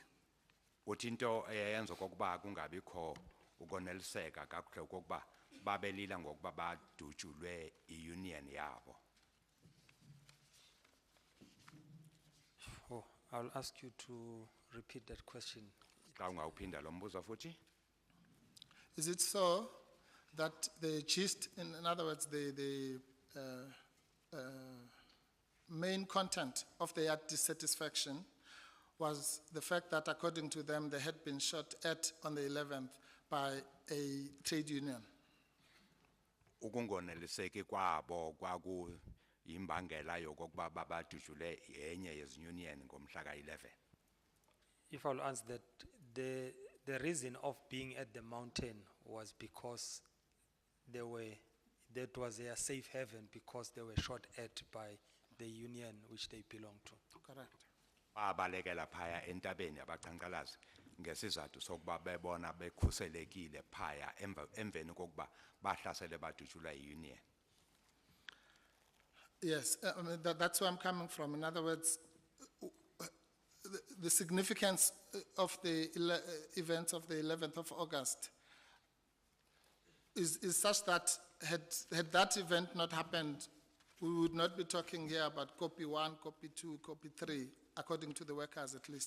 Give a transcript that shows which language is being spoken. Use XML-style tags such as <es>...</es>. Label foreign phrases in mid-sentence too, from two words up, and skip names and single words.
<xh>Uthi into eyenza okokuba kungabikho ukoneliseka kakuhle okokuba babelila ngokuba badutshulwe i-union yabo.</xh> <en>Oh, I'll ask you to repeat that question.</en> <xh>Xa ungawuphinda lo mbuzo futhi.</xh> <en>Is it so that the gist, in other words, the main content of their dissatisfaction was the fact that, according to them, they had been shot at on the 11th by a trade union?</en> <xh>Ukungoneliseki kwabo kwaku yimbangela yokokuba babadutshule yenye yeziunion ngomhla ka-11.</xh> <en>If I'll answer that, the reason of being at the mountain was because that was their safe haven because they were shot at by the union which they belonged to. Correct.</en> <xh>Babalekela phaya entabeni abaqhankqalazi ngesizathu sokuba bebona bekhuselekile phaya emveni kokuba bahlasele badutshulwa i-union.</xh> <en>Yes, I mean, that's where I'm coming from. In other words, the significance of the events of the 11th of August is such that had that event not happened, we would not be talking here about copy 1, copy 2, copy 3, according to the workers at least.</en>